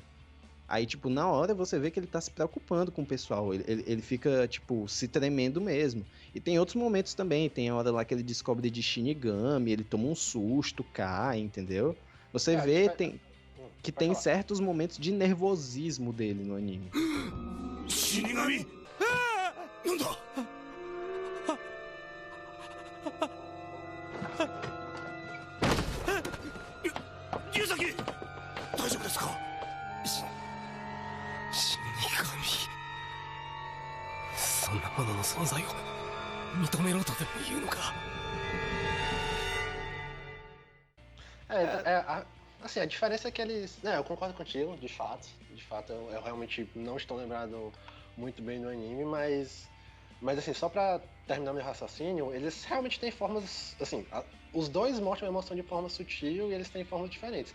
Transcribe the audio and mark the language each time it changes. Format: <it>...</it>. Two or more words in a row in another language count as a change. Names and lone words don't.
<pt>Aí, tipo, na hora você vê que ele tá se preocupando com o pessoal, ele fica, tipo, se tremendo mesmo. E tem outros momentos também, tem a hora lá que ele descobre de Shinigami, ele toma um susto, cai, entendeu? Você vê que tem certos momentos de nervosismo dele no anime.</pt> <ja>死神！なんだ? Ryuzaki! 大丈夫ですか? そんなものの存在を認めろとでも言うのか</ja> <pt>Assim, a diferença é que eles... eu concordo contigo, de fato. De fato, eu realmente não estou lembrado muito bem do anime, mas assim, só pra terminar meu raciocínio, eles realmente têm formas, assim, os dois mostram a emoção de forma sutil e eles têm formas diferentes.</pt>